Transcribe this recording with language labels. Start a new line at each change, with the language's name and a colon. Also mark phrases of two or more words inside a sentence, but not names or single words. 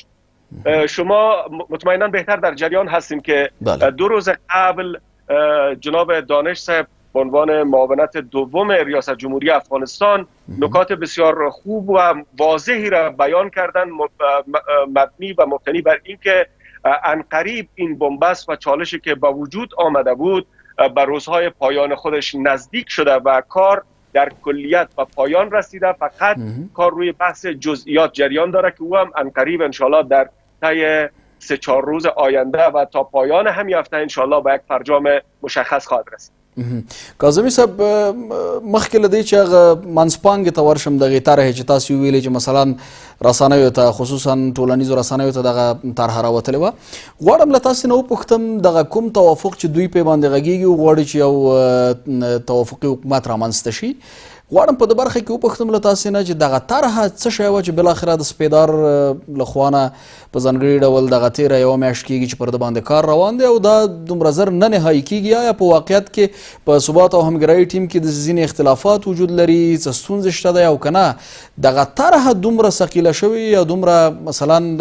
Persian: شما مطمئنا بهتر در جریان هستیم که 2 روز قبل جناب دانش صاحب به عنوان معاونت دوم ریاست جمهوری افغانستان نکات بسیار خوب و واضحی را بیان کردن مبنی و مبتنی بر اینکه عنقریب این بنبست و چالشی که با وجود آمده بود به روزهای پایان خودش نزدیک شده و کار در کلیت و پایان رسیده. فقط کار روی بحث جزئیات جریان داره که او هم عنقریب انشالله در طی 3-4 روز آینده و تا پایان همین هفته انشالله به یک فرجام مشخص خواهد رسید.
Pashto: کاظمي صاحب مخکې له دې چې هغه منځپانګې ته ورشم دغې طرحې چې تاسو ویلې چې مثلا رسنیو ته خصوصا ټولنیزو رسنیو ته دغه طرحه راوتلې وه غواړم له تاسې نه وپوښتم دغه کوم توافق چې دوی پرې باندې غږېږي وغواړي چې یو توافقي حکومت رامنځته شي غواړم په دې برخه کې وپوښتم له تاسې نه چې دغه طرحه څه شی وه چې بالاخره د سپیدار له خوا نه په ځانګړي ډول دغه تېره یوه میاشت کېږي چې پر ده باندې کار روان دی او دا دومره زر نه نهایي کېږي آیا په واقعیت کې په ثبات او همګرایي ټیم کې د ځینې اختلافات وجود لري څه ستونزې شته دی او که نه دغه طرحه دومره ثقیله شوې یا دومره مثلا